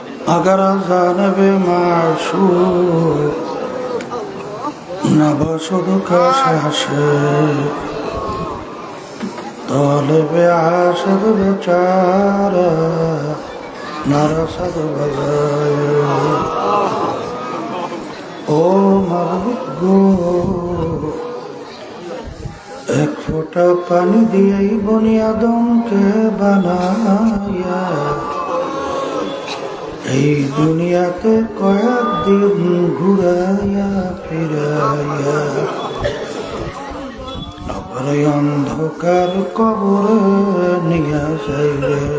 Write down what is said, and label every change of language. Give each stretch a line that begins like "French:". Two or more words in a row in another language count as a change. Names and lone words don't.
Persian: اگر جانب معشوق نباشد کشش طالب عاشق بیچاره نرسد بجای
Bangla: ও মাবুদ গো এক ফোঁটা পানি দিয়েই
Arabic: بني آدم
Bangla: বানায়া এই দুনিয়াতে কয়েকদিন ঘুরাইয়া ফিরাইয়া আবার অন্ধকার কবরে নিয়ে যাইবে